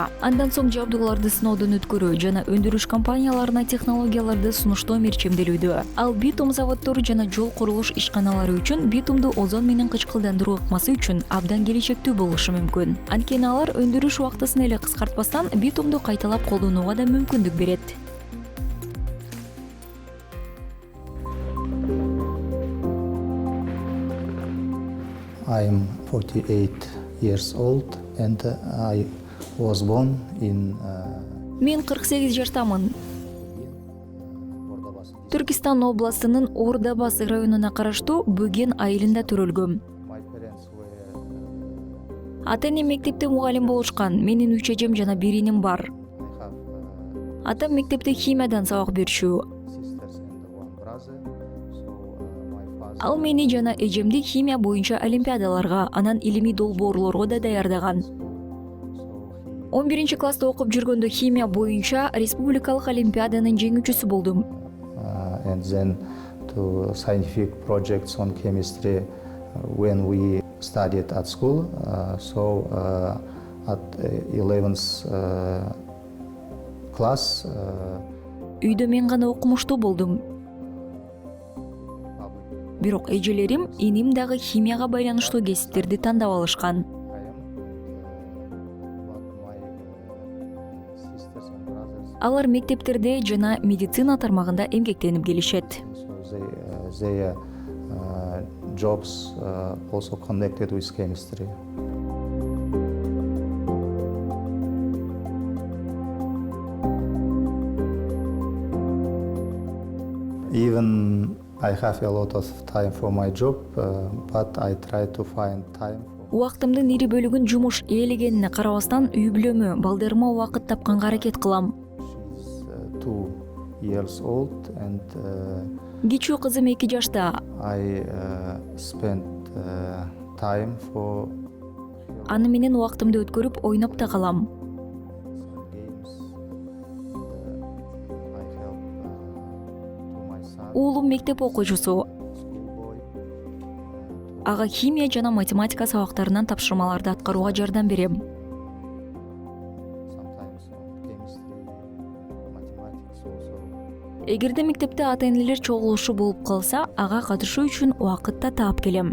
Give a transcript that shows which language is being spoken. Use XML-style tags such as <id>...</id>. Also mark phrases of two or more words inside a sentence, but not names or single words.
<ky>Андан соң жабдууларды сыноодон өткөрүү жана өндүрүш компанияларына технологияларды сунуштоо мерчемделүүдө. Ал битум заводдору жана жол курулуш ишканалары үчүн битумду озон менен кычкылдандыруу ыкмасы үчүн абдан келечектүү болушу мүмкүн. Анткени алар өндүрүш убактысын эле кыскартпастан битумду кайталап колдонууга да мүмкүндүк берет.</ky> <en>I'm 48 years old and I was born in</en> <ky>Мен 48 жаштамын. Түркистан областынын Ордабасы районуна караштуу Бөген айылында төрөлгөм.</ky> <en>My parents were</en> <ky>Ата-энем мектепте мугалим болушкан. Менин 3 эжем жана 1 иним бар.</ky> <en>I have</en> <ky>Атам мектепте химиядан сабак берчү.</ky> <en>sisters and one brother. So my father</en> <ky>Ал мени жана эжемди химия боюнча олимпиадаларга, анан илимий долбоорлорго да даярдаган. 11 класста окуп жүргөндө химия боюнча республикалык олимпиаданын жеңүүчүсү болдум.</ky> <en>And then to scientific projects on chemistry when we studied at school. At 11th class,</en> <ky>Үйдө мен гана окумуштуу болдум. Бирок эжелерим, иним дагы химияга байланыштуу кесиптерди тандап алышкан. Алар мектептерде жана медицина тармагында эмгектенип келишет.</ky> <en>Their jobs also connected with chemistry. Even I have a lot of time for my job, but I try to find time for</en> <ky>Убактымдын ири бөлүгүн жумуш ээлегенине карабастан үй бүлөмө, балдарыма убакыт тапканга аракет кылам.</ky> <en>She's 2 years old and</en> <ky>Кичүү кызым 2 жашта.</ky> <en>I spent time for</en> <ky>Аны менен убактымды өткөрүп ойноп да калам.</ky> <en>games. I help to my son,</en> <ky>Уулум мектеп окуучусу.</ky> <en>schoolboy.</en> <ky>Ага химия жана математика сабактарынан тапшырмаларды аткарууга жардам берем.</ky> <en>Sometimes on chemistry, mathematics also.</en> <ky>Эгерде мектепте ата-энелер чогулушу болуп калса, ага катышуу үчүн убакыт да таап келем.</ky>